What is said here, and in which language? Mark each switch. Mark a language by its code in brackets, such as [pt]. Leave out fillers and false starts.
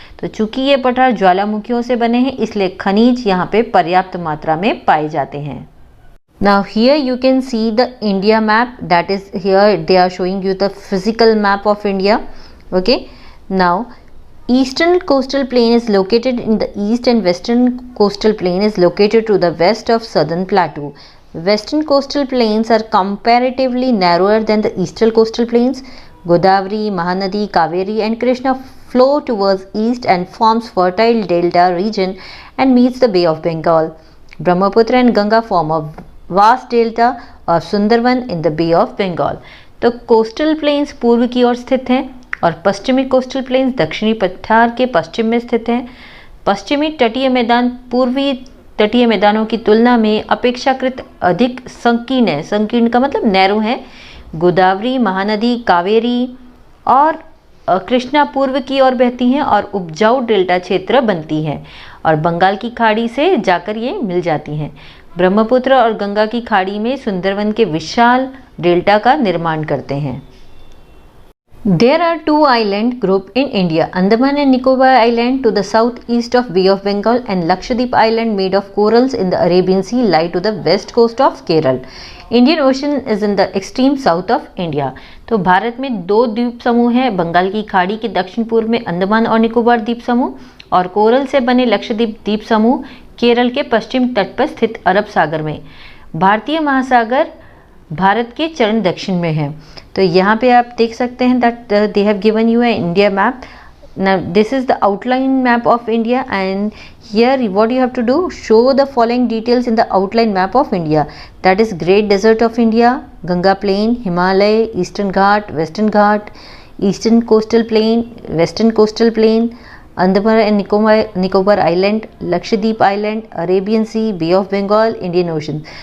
[hi] तो चूंकि ये पठार ज्वालामुखियों से बने हैं इसलिए खनिज यहाँ पे पर्याप्त मात्रा में पाए जाते हैं। [en] Now here you can see the India map, that is here they are showing you the physical map of India. Okay, now eastern coastal plain is located in the east and western coastal plain is located to the west of southern plateau. Western coastal plains are comparatively narrower than the eastern coastal plains. Godavari, Mahanadi, Kaveri and Krishna flow towards east and forms fertile delta region and meets the Bay of Bengal. Brahmaputra and Ganga form a vast delta और Sundarban in the Bay of Bengal. [hi] तो coastal planes पूर्व की ओर स्थित हैं और पश्चिमी coastal planes दक्षिणी पठार के पश्चिम में स्थित हैं। पश्चिमी तटीय मैदान पूर्वी तटीय मैदानों की तुलना में अपेक्षाकृत अधिक संकीर्ण है। संकीर्ण का मतलब नैरो है। गोदावरी, महानदी, कावेरी और कृष्णा पूर्व की ओर बहती हैं और उपजाऊ डेल्टा क्षेत्र बनती हैं और बंगाल की खाड़ी से जाकर ये मिल जाती हैं। ब्रह्मपुत्र और गंगा की खाड़ी में सुंदरवन के विशाल डेल्टा का निर्माण करते हैं। [en] There are two island group in India, Andaman and Nicobar Island to the southeast of Bay of Bengal and Lakshadweep Island made of corals in the Arabian Sea lie to the west coast of Kerala. Indian Ocean is in the extreme south of India. [hi] तो भारत में दो द्वीप समूह हैं, बंगाल की खाड़ी के दक्षिण पूर्व में अंडमान और निकोबार द्वीप समूह और कोरल से बने लक्षद्वीप द्वीप समूह केरल के पश्चिम तट पर स्थित अरब सागर में। भारतीय महासागर भारत के चरण दक्षिण में है। तो यहाँ पे आप देख सकते हैं [en] That they have given you a India map. Now this is the outline map of India and here what you have to do, show the following details in the outline map of India, that is Great Desert of India, Ganga Plain, Himalaya, Eastern Ghat, Western Ghat, Eastern Coastal Plain, Western Coastal Plain, Andaman and Nicobar Island, Lakshadweep Island, Arabian Sea, Bay of Bengal, Indian Ocean.